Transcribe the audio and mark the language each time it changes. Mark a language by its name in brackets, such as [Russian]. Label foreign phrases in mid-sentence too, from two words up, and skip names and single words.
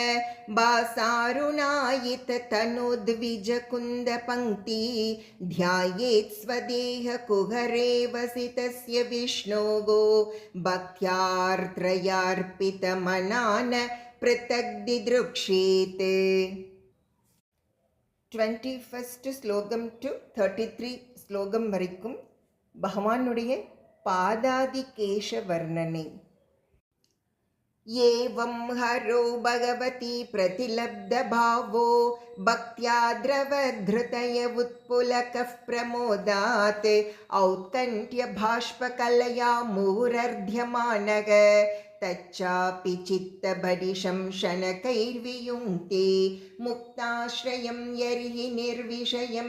[Sanskrit] भासारुणायिततनुद्विजकुन्दपङ्क्ति ध्यायेत् स्वदेहकुहरे वसितस्य विष्णोः भक्त्यार्त्रयार्पितमनान् पृथक् दिदृक्षेत् [Tamil] 21st ஸ்லோகம் to 33 ஸ்லோகம் வரைக்கும் பகவானுடைய பாதாதிகேஷ வர்ணனை. [Sanskrit] एवं हरो भगवती प्रतिलब्धभावो भक्त्या द्रवधृतय उत्पुलकः प्रमोदात् औत्कण्ठ्यबाष्पकलया मुहुरर्ध्यमानः तच्चापि चित्तबडिशं शनकैर्वियुङ्क्ते मुक्ताश्रयं यर्हि निर्विषयं